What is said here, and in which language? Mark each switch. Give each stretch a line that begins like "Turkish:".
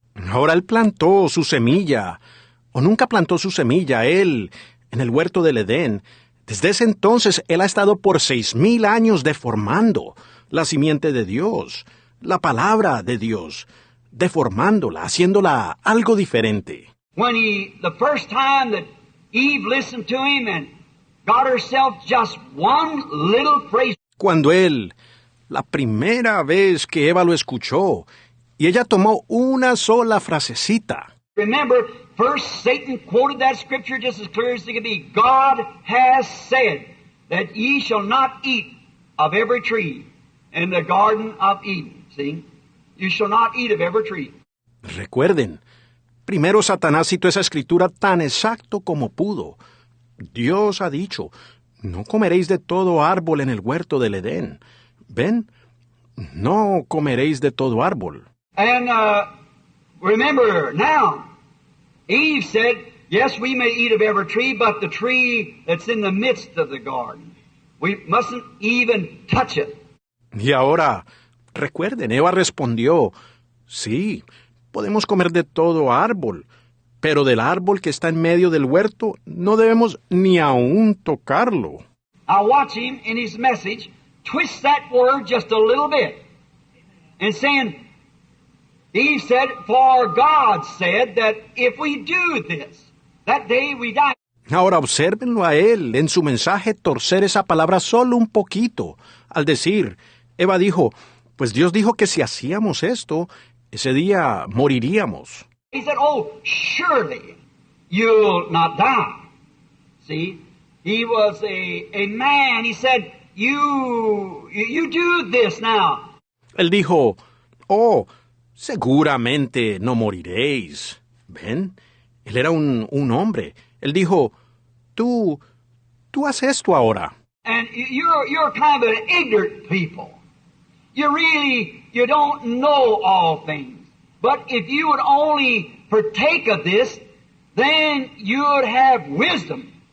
Spanish: Ahora él plantó su semilla, o nunca plantó su semilla, él, en el huerto del Edén. Desde ese entonces, él ha estado por 6,000 años deformando la simiente de Dios, la palabra de Dios, deformándola, haciéndola algo diferente.
English: When the first time that Eve listened to him and got herself just one little phrase.
Spanish: Cuando él, la primera vez que Eva lo escuchó, y ella tomó una sola frasecita.
English: Remember, first Satan quoted that scripture just as clear as it could be. God has said that ye shall not eat of every tree in the Garden of Eden. See? You shall not eat of every tree.
Spanish: Recuerden, primero Satanás citó esa escritura tan exacto como pudo. Dios ha dicho, no comeréis de todo árbol en el huerto del Edén. ¿Ven? No comeréis de todo árbol.
English: And remember now, Eve said, yes, we may eat of every tree, but the tree that's in the midst of the garden, we mustn't even touch it.
Spanish: Y ahora, recuerden, Eva respondió, sí, podemos comer de todo árbol, pero del árbol que está en medio del huerto no debemos ni aún tocarlo.
English: I watch him in his message twist that word just a little bit and saying, Eve said, for God said that if we do this, that day we die.
Spanish: Ahora obsérvenlo a él en su mensaje torcer esa palabra solo un poquito. Al decir, Eva dijo, pues Dios dijo que si hacíamos esto, ese día moriríamos.
English: He said, oh, surely you'll not die. See, he was a man. He said, you do this now.
Spanish: Él dijo, oh, seguramente no moriréis. ¿Ven? Él era un hombre. Él dijo, tú haz esto ahora.
English: And you're kind of an ignorant people. You don't know all things. But if you would only partake of this, then you'd have wisdom.